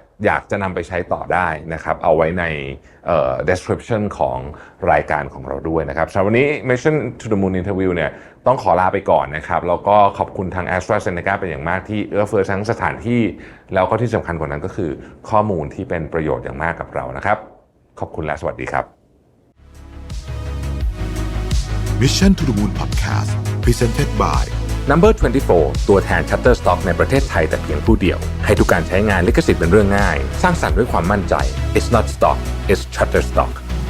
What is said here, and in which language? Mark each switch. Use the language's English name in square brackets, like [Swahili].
[Thai] อยากจะนำไปใช้ต่อได้นะครับเอาไว้ในdescription ของรายการของเราด้วยนะครับสำหรับวันนี้ Mission to the Moon Interview เนี่ยต้องขอลาไปก่อนนะครับแล้วก็ขอบคุณทาง AztraZeneca เป็นอย่างมากที่เอื้อเฟื้อทั้งสถานที่แล้วก็ที่สำคัญกว่านั้นก็คือข้อมูลที่เป็นประโยชน์อย่างมากกับเรานะครับขอบคุณและสวัสดีครับ [English] Mission to the Moon Podcast Presented by [Thai] Number 24 ตัวแทน Shutterstock ในประเทศไทยแต่เพียงผู้เดียวให้ทุกการใช้งานลิขสิทธิ์เป็นเรื่องง่ายสร้างสรรค์ด้วยความมั่นใจ [English] It's not stock it's Shutterstock